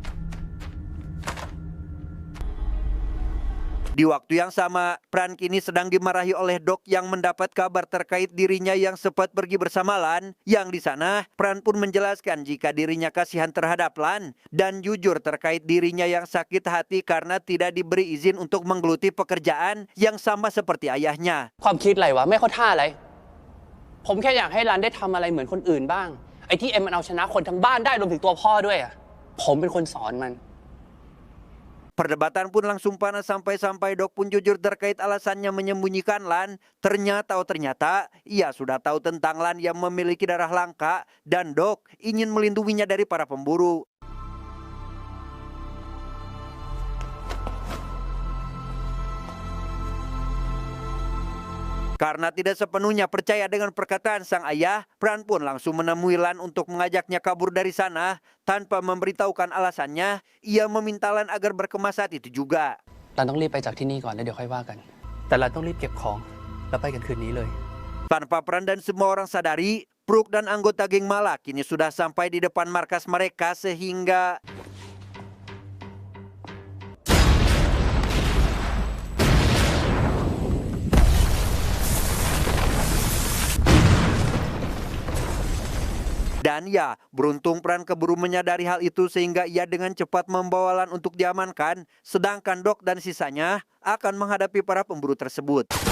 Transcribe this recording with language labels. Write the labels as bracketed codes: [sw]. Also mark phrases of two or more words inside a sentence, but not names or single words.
[id] Di waktu yang sama, Pran kini sedang dimarahi oleh Doc yang mendapat kabar terkait dirinya yang sempat pergi bersama Lan. Yang di sana, Pran pun menjelaskan jika dirinya kasihan terhadap Lan dan jujur terkait dirinya yang sakit hati karena tidak diberi izin untuk menggeluti pekerjaan yang sama seperti ayahnya. [th] ความคิดอะไรวะไม่เข้าท่าอะไรผมแค่อยากให้รันได้ทำอะไรเหมือนคนอื่นบ้าง ไอ้ที่เอ็มมันเอาชนะคนทั้งบ้านได้รวมถึงตัวพ่อด้วยอะผมเป็นคนสอนมัน [id] Perdebatan pun langsung panas sampai-sampai Dok pun jujur terkait alasannya menyembunyikan Lan. Ternyata ia sudah tahu tentang Lan yang memiliki darah langka dan Dok ingin melindunginya dari para pemburu. Karena tidak sepenuhnya percaya dengan perkataan sang ayah, Pran pun langsung menemui Lan untuk mengajaknya kabur dari sana. Tanpa memberitahukan alasannya, ia meminta Lan agar berkemas saat itu juga. [th] รันต้องรีบไปจากที่นี่ก่อนแล้วเดี๋ยวค่อยว่ากัน แต่รันต้องรีบเก็บของแล้วไปกันคืนนี้เลย [id] Tanpa Pran dan semua orang sadari, Brook dan anggota geng Mala kini sudah sampai di depan markas mereka sehingga dan ya, beruntung Pran keburu menyadari hal itu sehingga ia dengan cepat membawa Lan untuk diamankan, sedangkan Dok dan sisanya akan menghadapi para pemburu tersebut.